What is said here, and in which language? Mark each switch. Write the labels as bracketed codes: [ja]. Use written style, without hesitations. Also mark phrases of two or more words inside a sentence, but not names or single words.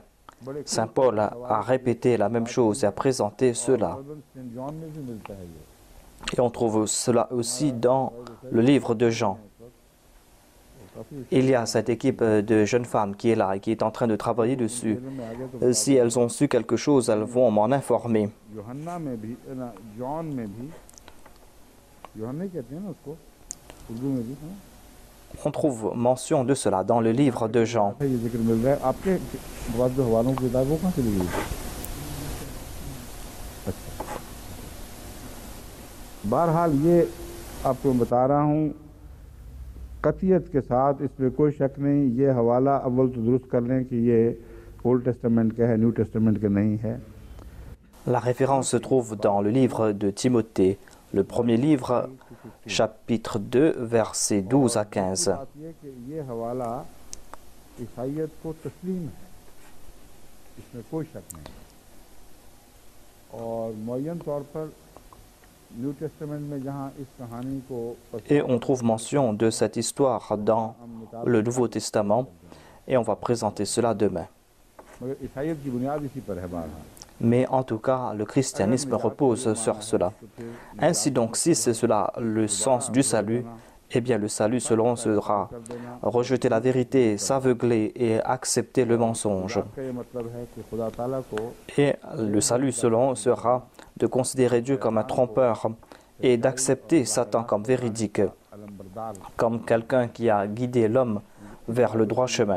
[fr] Saint Paul a répété la même chose et a présenté cela. Et on trouve cela aussi dans le livre de Jean. Il y a cette équipe de jeunes femmes qui est là et qui est en train de travailler dessus. Si elles ont su quelque chose, elles vont m'en informer. [ur] یوحنا میں بھی جان میں بھی یوحنا ہی کہتے ہیں نا اس کو اردو میں بھی [fr] On trouve mention de cela dans le livre de Jean. [ur] یہ ذکر مل رہا ہے آپ کے بعد جو حوالوں کی کتاب وہ کہاں چلی گئی اچھا بہرحال یہ آپ کو بتا رہا ہوں قطعیت کے ساتھ اس میں کوئی شک نہیں یہ حوالہ اول تو درست کر لیں کہ یہ [en] Old Testament [ur] کا ہے [en] New Testament [ur] کا نہیں ہے [fr] La référence se trouve dans le livre de Timothée, le premier livre, chapitre 2, versets 12 à 15. [ur] یہ حوالہ عیسائیت کو تسلیم ہے اس میں کوئی شک نہیں اور معین طور پر [en] New Testament [ur] میں جہاں اس کہانی کو [fr] Et on trouve mention de cette histoire dans le Nouveau Testament et on va présenter cela demain. [ur] مگر عیسائیت کی بنیاد اسی پر ہے بہرحال [fr] Mais en tout cas, le christianisme repose sur cela. Ainsi donc, si c'est cela le sens du salut, eh bien le salut selon sera rejeter la vérité, s'aveugler et accepter le mensonge. Et le salut selon sera de considérer Dieu comme un trompeur et d'accepter Satan comme véridique, comme quelqu'un qui a guidé l'homme vers le droit chemin.